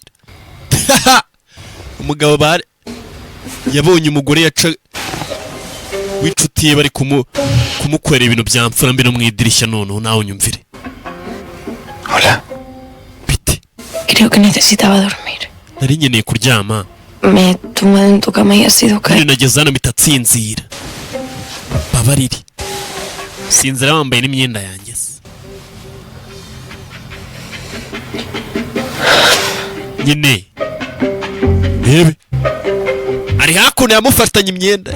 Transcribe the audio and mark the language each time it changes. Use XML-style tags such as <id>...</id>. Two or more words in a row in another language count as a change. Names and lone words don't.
<rw>Umugabo bare yabonye umugore yaca w'inshuti ye bari kumukorera ibintu byamfura mbi no mu idirishya none nawe unyumvire.</rw> <es>Hola.</es> <rw>Bite.</rw> <es>Creo que necesitaba dormir.</es> <rw>Nari nkeneye kuryama.</rw> <es>Me he tumbado en tu cama y ha sido</es> <rw>Kandi</rw> <es>caer.</es> <rw>nageze hano mitatsinzira. Babarire. Sinzira wambaye n'imyenda yanjye. Nyine. Bebe. Ari hakuno yamufatanye imyenda.</rw>